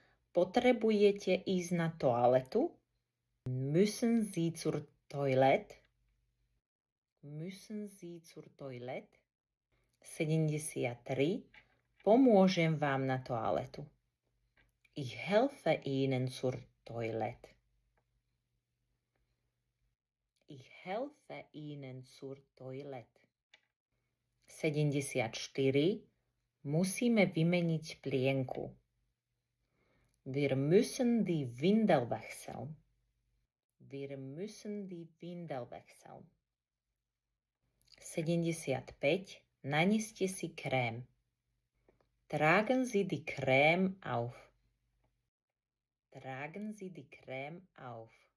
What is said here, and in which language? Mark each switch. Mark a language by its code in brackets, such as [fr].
[sk] Potrebujete ísť na toaletu? [de] Müssen Sie zur Toilette? Müssen Sie zur Toilette? [sk] 73. Pomôžem vám na toaletu. [de] Ich helfe Ihnen zur Toilette. Ich helfe Ihnen zur Toilette. [sk] 74. Musíme vymeniť plienku. [de] Wir müssen die Windel wechseln. Wir müssen die Windel wechseln. [sk] 75. Naneste si krém. [de] Tragen Sie die Creme auf. Tragen Sie die Creme auf.